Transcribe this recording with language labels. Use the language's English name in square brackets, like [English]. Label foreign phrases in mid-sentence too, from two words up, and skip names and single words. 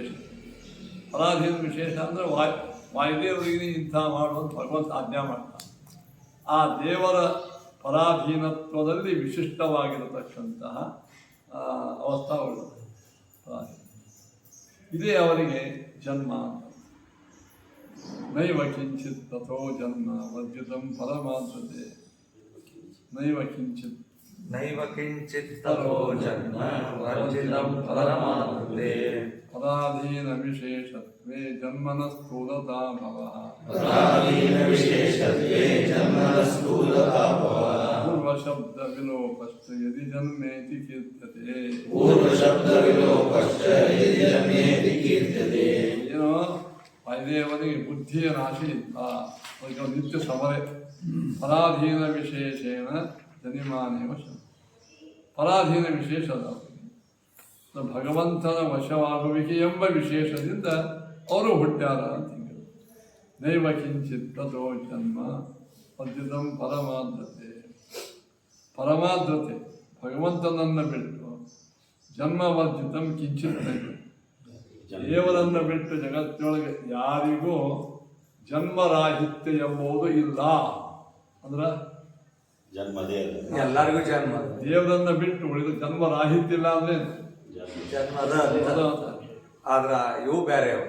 [Kannada] ಪರಾಧೀನ ವಿಶೇಷ ಅಂದರೆ ವಾಯುದೇವರಿಗೆ ಇಂಥ ಮಾಡುವಂತ ಭಗವಂತ ಆಜ್ಞೆ ಮಾಡ್ತಾನೆ. ಆ ದೇವರ ಪರಾಧೀನತ್ವದಲ್ಲಿ ವಿಶಿಷ್ಟವಾಗಿರತಕ್ಕಂತಹ ಅವಸ್ಥಾಗಳು ಪರಾಧೀನ. ಇದೇ ಅವರಿಗೆ ಜನ್ಮ ಅಂತ. [Sanskrit] ನೈವ ಕಿಂಚಿತ್ ತಥೋ ಜನ್ಮ ವರ್ಜಿತಂ ಪರಮಾತ್ಮತೆ. ನೈವ ಕಿಂಚಿತ್ ನೈವ ಕಿಂಚಿತ್ ತಥೋ ಜನ್ಮ ವರ್ಜಿತಂ ಪರಮಾತ್ಮತೆ. ಪರಾಧೀನ ವಿಶೇಷತ್ವೇ ಜನ್ಮನ ಸ್ಥೂಲತಾ ಭವಃ. ಪೂರ್ವಶಬ್ದ ವಿಲೋಪಶ್ಚ ಯದಿ ಜನ್ಮೇತಿ ಕೀರ್ತ್ಯತೆ. [Kannada] ಏನೋ ವಾಯುದೇವನಿಗೆ ಬುದ್ಧಿಯ ನಾಶ ಇಲ್ಲ, ಅದಕ್ಕೆ ನಿತ್ಯ ಸಮರೇ. [Sanskrit] ಪರಾಧೀನ ವಿಶೇಷೇನ ಜನಿಮಾನೇವ ಶಬ್ದ. [Kannada] ಪರಾಧೀನ ವಿಶೇಷ ಅದ ಅವರಿಗೆ. ಭಗವಂತನ ವಶವಾಗುವಿಕೆ ಎಂಬ ವಿಶೇಷದಿಂದ ಅವರು ಹುಟ್ಟ್ಯಾರ ಅಂತ ಹೇಳಿ. [Sanskrit] ನೈವ ಕಿಂಚಿತ್ ತಥೋ ಜನ್ಮ ವರ್ಜಿತಂ ಪರಮಾದ್ರತೆ. [Kannada] ಪರಮಾದ್ರತೆ ಭಗವಂತನನ್ನು ಬಿಟ್ಟು [Sanskrit] ಜನ್ಮ ವರ್ಜಿತಂ ಕಿಂಚಿತ್ ನೈವ. [Kannada] ದೇವರನ್ನು ಬಿಟ್ಟು ಜಗತ್ತಿನೊಳಗೆ ಯಾರಿಗೂ ಜನ್ಮರಾಹಿತ್ಯ ಎಂಬುದು ಇಲ್ಲ. ಅಂದ್ರೆ ಜನ್ಮದೇ ಎಲ್ಲರಿಗೂ ಜನ್ಮ. ದೇವರನ್ನು ಬಿಟ್ಟು ಉಳಿದ ಜನ್ಮರಾಹಿತ್ಯ ಇಲ್ಲ ಅಂದ್ರೆ ಜನ್ಮದ ಆದ್ರ ಇವು ಬೇರೆ ಅವು.